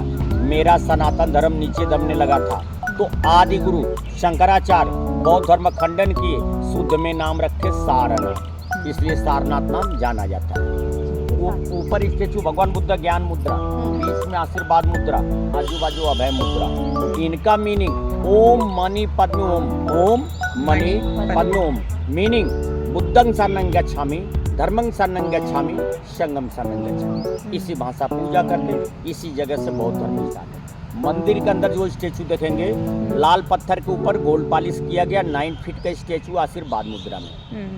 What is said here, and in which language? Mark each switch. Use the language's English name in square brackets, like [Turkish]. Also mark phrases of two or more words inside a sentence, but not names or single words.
[Hindi] मेरा सनातन धर्म नीचे दबने लगा था, तो आदि गुरु शंकराचार्य बौद्ध धर्म खंडन किए, शुद्ध में नाम रखे सारनाथ, इसलिए सारनाथ नाम जाना जाता है। वो ऊपर स्टेचू भगवान बुद्ध ज्ञान मुद्रा, बीच में आशीर्वाद मुद्रा, आजू बाजू अभय मुद्रा। इनका मीनिंग [Sanskrit] ओम मणि पद्म ओम, ओम मणि पद्म ओम। [Pali] मीनिंग बुद्धं शरणं गच्छामि, धर्मं शरणं गच्छामि, संघं शरणं गच्छामि। [Hindi] इसी भाषा पूजा करते, इसी जगह से बौद्ध धर्म स्टार्ट है। मंदिर के अंदर जो स्टेचू देखेंगे, लाल पत्थर के ऊपर [English] gold polish [Hindi] किया गया 9 फीट का स्टेचू आशीर्वाद मुद्रा में।